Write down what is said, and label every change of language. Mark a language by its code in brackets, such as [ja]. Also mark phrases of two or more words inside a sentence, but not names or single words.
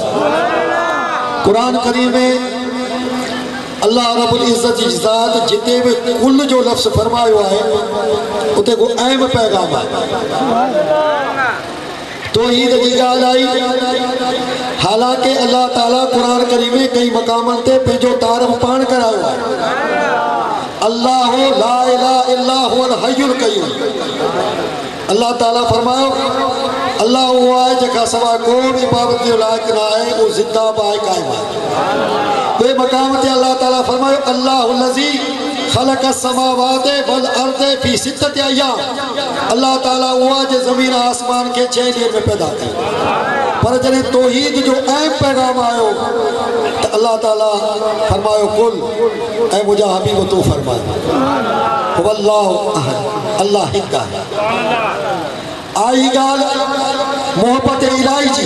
[sd] क़ुरान करीम में अल्लाह रब्बुल इज़्ज़त जी ज़ात जिते भी कुल जो लफ़्ज़ फरमायो आहे उते को अहम पैगाम आहे। तौहीद जी ॻाल्हि आई। हालांकि अल्लाह ताला कुरान करीम में कई मक़ामनि ते पंहिंजो तारफ़ पाण करायो आहे। [ar] الله لا إله إلا هو الحي القيوم. [sd] अल्लाह ताला फरमायो अल्लाह वो आहे जेका सवा को भी इबादत जो लाइक़ न आहे, वो ज़िंदा आहे क़ाइम आहे। ॿिए मक़ाम ते अल्लाह ताला फरमायो [ar] الله الذي خلق السماوات والأرض في ستة أيام. [sd] अल्लाह ताला वो आहे जो ज़मीन आसमान के 6 ॾींहंनि में पैदा कयो। पर जॾहिं तौहीद जो अहम पैगाम आयो त अल्लाह ताला फरमायो कुल ऐं मुंहिंजा हबीब तूं फरमाए [ar] والله أحد [sd] अल्लाह हिकु आहे। आई ॻाल्हि मोहब्बत इलाही जी।